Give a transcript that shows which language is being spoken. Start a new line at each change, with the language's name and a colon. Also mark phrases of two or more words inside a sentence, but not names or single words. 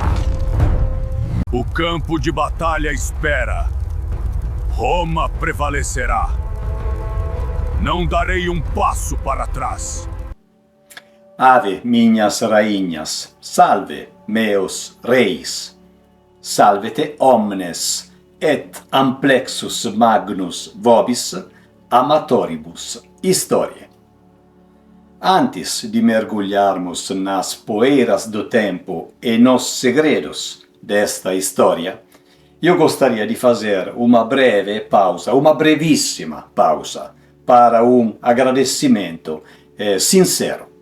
Portuguese: O campo de batalha espera. Roma prevalecerá. Não darei um passo para trás. Ave, minhas rainhas, salve, meus reis.
Latin: Salvete omnes, et amplexus magnus vobis, amatoribus historiae.
Portuguese: Antes de mergulharmos nas poeiras do tempo e nos segredos desta história, eu gostaria de fazer uma breve pausa, uma brevíssima pausa, para um agradecimento sincero.